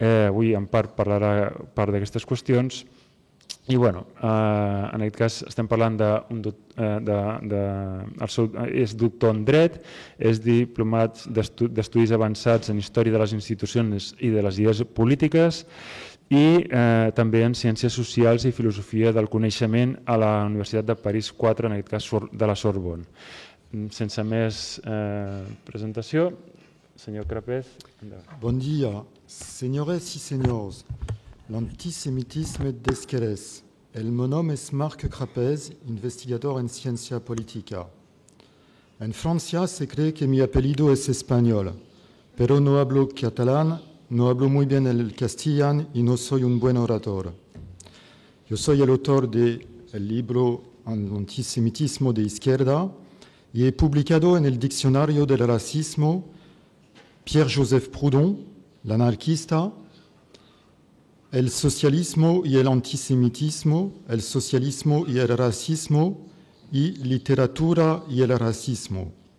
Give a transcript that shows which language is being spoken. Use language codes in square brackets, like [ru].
[ca] Avui en part parlarà part d'aquestes qüestions. I en aquest cas estem parlant és doctor en dret, és diplomat d'estudis avançats en història de les institucions i de les idees polítiques i també en ciències socials i filosofia del coneixement a la Universitat de París 4, en aquest cas de la Sorbonne. Sense més presentació, senyor Crapez. Bon dia, [es] señores y señores. [ca] L'antisemitisme d'esquerres. El meu nom és Marc Crapez, investigador en ciencia política. [es] En Francia se cree que mi apellido es español, pero no hablo catalán, no hablo muy bien el castellano y no soy un buen orador. Yo soy el autor del libro Antisemitismo de izquierda y he publicado en el Diccionario del Racismo Pierre-Joseph Proudhon, l'anarquista, el socialismo y el antisemitismo, el socialismo y el racismo, y literatura y el racismo.